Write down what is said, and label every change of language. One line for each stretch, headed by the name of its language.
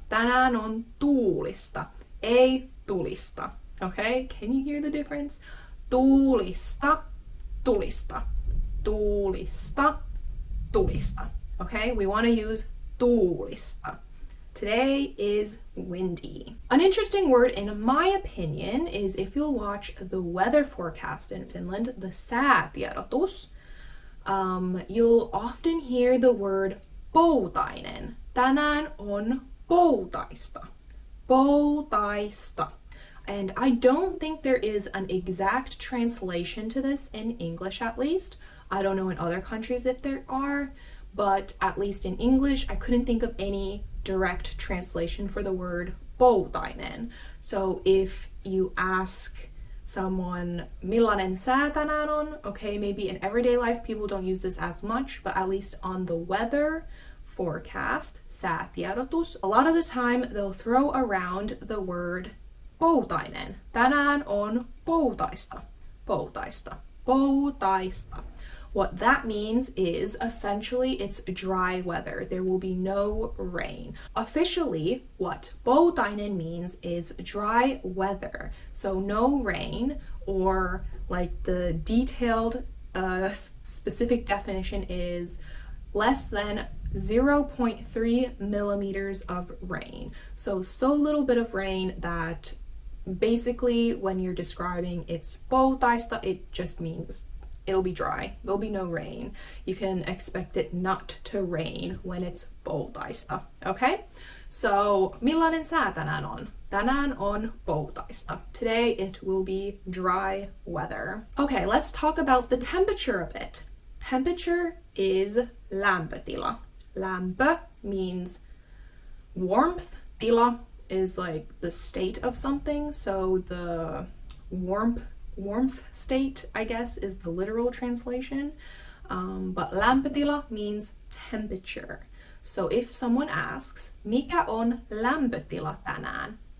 Finnish: Tänään on tuulista, ei tulista, okay?
English: Can you hear the difference?
Finnish: Tuulista, tulista. Tuulista, tulista.
English: Okay, we want to use tuulista. Today is windy. An interesting word, in my opinion, is if you'll watch the weather forecast in Finland, the säätiedotus, you'll often hear the word Poutainen.
Finnish: Tänään on poutaista. Poutaista.
English: And I don't think there is an exact translation to this in English, at least. I don't know in other countries if there are, but at least in English, I couldn't think of any direct translation for the word Poutainen. So if you ask someone,
Finnish: Millainen sää tänään on?
English: Okay, maybe in everyday life, people don't use this as much, but at least on the weather forecast, säätiedotus, a lot of the time they'll throw around the word Poutainen. Tänään on poutaista. Poutaista. Poutaista. What that means is essentially it's dry weather. There will be no rain. Officially, what Poutainen means is dry weather. So no rain, or like the detailed specific definition is less than 0.3 millimeters of rain. So little bit of rain that basically when you're describing it's poutaista, it just means it'll be dry. There'll be no rain. You can expect it not to rain when it's poutaista. Okay?
Finnish: So, millainen sää tänään on? Tänään on poutaista.
English: Today it will be dry weather. Okay, let's talk about the temperature a bit. Temperature is lämpötila. Lämpö means warmth. Tila is like the state of something. So the warmth state, I guess, is the literal translation. But lämpötila means temperature. So if someone asks,
Finnish: mikä on lämpötila tänään?